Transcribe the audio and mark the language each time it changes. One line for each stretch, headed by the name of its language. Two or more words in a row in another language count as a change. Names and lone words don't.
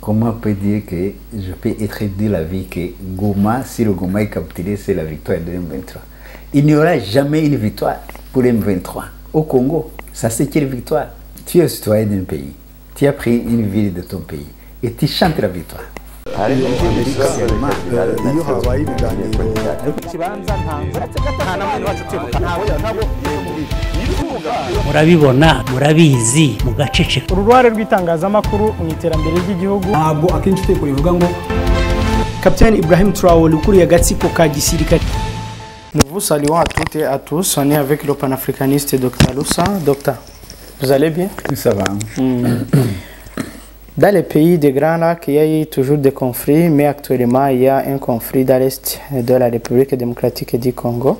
French: Comment peut dire que je peux être de la vie que Goma, si le Goma est capturé, c'est la victoire de M23. Il n'y aura jamais une victoire pour M23 au Congo. Ça, c'est quelle victoire? Tu es citoyen d'un pays. Tu as pris une ville de ton pays et tu chantes la victoire.
Kinyarwanda: murabibona murabizi mugaceceka uruhare rw'itangazamakuru mu iterambere ry'igihugu ntabwo akenshi uteko rivuga ngo Capitaine Ibrahim Traoré ukuriye agatsiko ka gisirikare.
French: Nous vous saluons à toutes et à tous. On est avec le panafricaniste Dr Loussa. Docteur, vous allez bien? Ça va. Dans les pays des Grands Lacs, il y a eu toujours des conflits, mais actuellement, il y a un conflit dans l'est de la République démocratique du Congo.